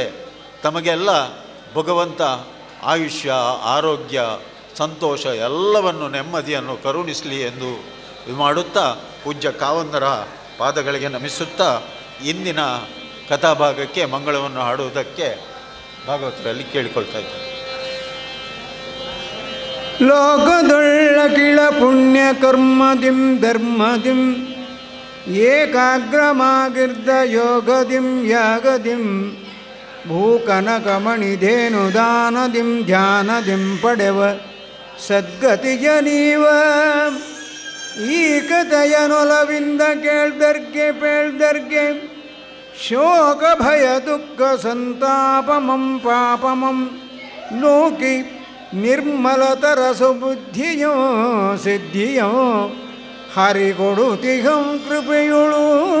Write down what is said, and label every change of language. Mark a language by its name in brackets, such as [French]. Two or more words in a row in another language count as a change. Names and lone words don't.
[Kannada] ತಮಗೆಲ್ಲ ಭಗವಂತ ಆಯುಷ್ಯ, ಆರೋಗ್ಯ, ಸಂತೋಷ ಎಲ್ಲವನ್ನು, ನೆಮ್ಮದಿಯನ್ನು ಕರುಣಿಸಲಿ ಎಂದು ಇದು ಮಾಡುತ್ತಾ ಪೂಜ್ಯ ಕಾವಂದರ ಪಾದಗಳಿಗೆ ನಮಿಸುತ್ತಾ ಇಂದಿನ ಕಥಾಭಾಗಕ್ಕೆ ಮಂಗಳವನ್ನು ಹಾಡುವುದಕ್ಕೆ ಭಾಗವತರಲ್ಲಿ ಕೇಳಿಕೊಳ್ತಾ ಇದ್ದಾರೆ. ಲೋಕದೊಳ್ಳಕಿಳ ಪುಣ್ಯ ಕರ್ಮದಿಂ ಧರ್ಮದಿಂ ಏಕಾಗ್ರಮಾಗಿರ್ದ ಯೋಗದಿಂ ಯಾಗದಿಂ ಭೂಕನಕಮಣಿಧೇನು ದಾನದಿಂ ಧ್ಯಾನದಿಂ ಪಡೆವ ಸದ್ಗತಿಯ ನೀವ ಈ ಕಥೆಯನೊಲವಿಂದ ಕೇಳ್ದರ್ಗೆ ಶೋಕ ಭಯ ದುಃಖ ಸಂತಾಪಮಂ ಪಾಪಮಂ ನೋಕಿ ನಿರ್ಮಲತರ ಸುಬುದ್ಧಿಯೋ ಸಿದ್ಧಿಯೋ ಹರಿಕೊಡುತಿಹಂ ಕೃಪೆಯುಳು